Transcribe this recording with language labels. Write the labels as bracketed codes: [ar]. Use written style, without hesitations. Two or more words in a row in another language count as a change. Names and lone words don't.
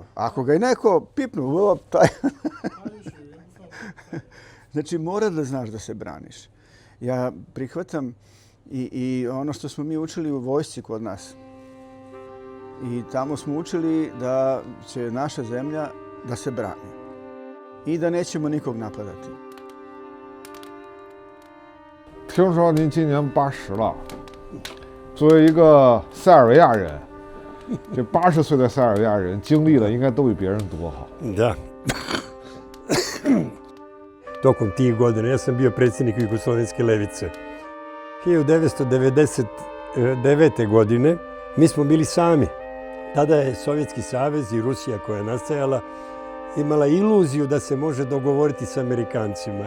[sr] Ako ga je neko pipnuo, taj... Znači, mora da znaš da se braniš. Ja prihvatam i ono što smo mi učili u vojsci kod nas. I tamo smo učili da će naša zemlja da se brani. I da nećemo nikog napadati. [zh] 听说您今年80了，作为一个塞尔维亚人，这80岁的塞尔维亚人经历的应该都比别人多哈。 [sr] Da. Tokom tih godina, ja sam bio predsjednik Jugoslovenske levice. 1999. godine mi smo bili sami. Tada je Sovjetski savez i Rusija koja je nastajala imala iluziju da se može dogovoriti s Amerikancima.